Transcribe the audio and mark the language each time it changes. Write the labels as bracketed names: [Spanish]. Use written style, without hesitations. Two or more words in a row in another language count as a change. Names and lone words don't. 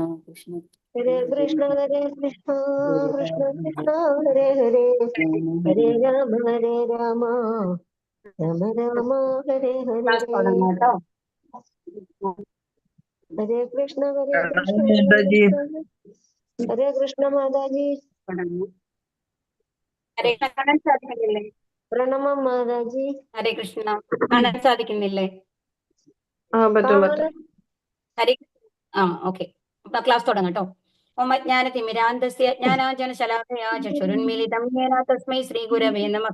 [Sanskrit] हरे कृष्ण कृष्ण कृष्ण हरे हरे, हरे राम राम राम हरे हरे। हरे कृष्ण [Hindi] माताजी। हरे कृष्ण माताजी। [Malayalam] ഹരേ കാണാൻ സാധിക്കുന്നില്ലേ? പ്രണമം മാതാജി. ഹരേ കൃഷ്ണ. കാണാൻ സാധിക്കുന്നില്ലേ? ഹരേ ഓക്കെ. അപ്പൊ ക്ലാസ് തുടങ്ങാം കേട്ടോ. [Sanskrit] ഓം അജ്ഞാനതിമിരാന്ധസ്യ ജ്ഞാനാഞ്ജനശലാകയാ ചക്ഷുരുന്മീലിതം യേന തസ്മൈ ശ്രീഗുരവേ നമഃ.